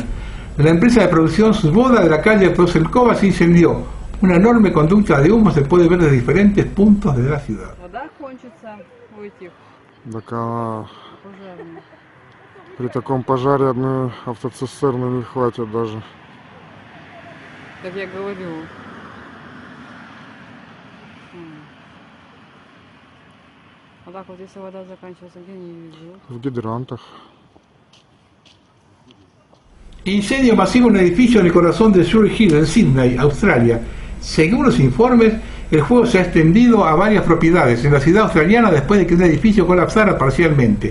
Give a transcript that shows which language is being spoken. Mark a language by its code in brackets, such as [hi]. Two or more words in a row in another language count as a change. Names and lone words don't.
[es] La empresa de producción Svoboda de la calle Proselkova se incendió. Una enorme conducta de humo se puede ver desde diferentes puntos de la ciudad. [ru] Так она... При таком пожаре одной автоцистерны не хватит даже. Так я говорю. А так вот, если вода заканчивается, где они везут? В гидрантах. [es] Incendio masivo en un edificio en el corazón de Surrey Hill, en Sydney, Australia. Según los informes, el fuego se ha extendido a varias propiedades en la ciudad australiana después de que un edificio colapsara parcialmente.